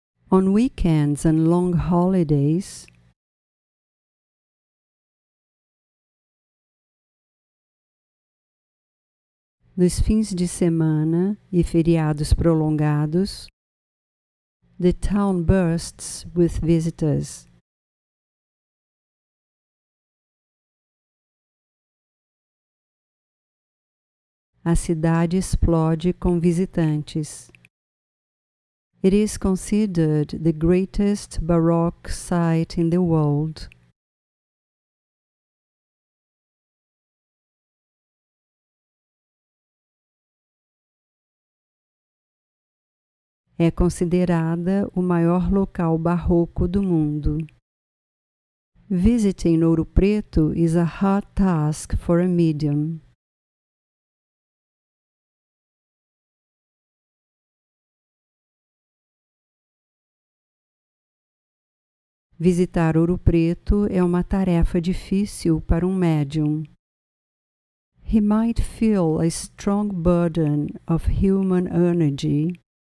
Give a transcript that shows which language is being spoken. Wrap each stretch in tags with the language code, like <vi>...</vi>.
<en>On weekends and long holidays,</en> <pt>nos fins de semana e feriados prolongados,</pt> <en>the town bursts with visitors.</en> <pt>A cidade explode com visitantes.</pt> <en>It is considered the greatest Baroque site in the world.</en> <pt>É considerada o maior local barroco do mundo.</pt> <en>Visiting Ouro Preto is a hard task for a medium.</en> <pt>Visitar Ouro Preto é uma tarefa difícil para um médium.</pt> <en>He might feel a strong burden of human energy.</en>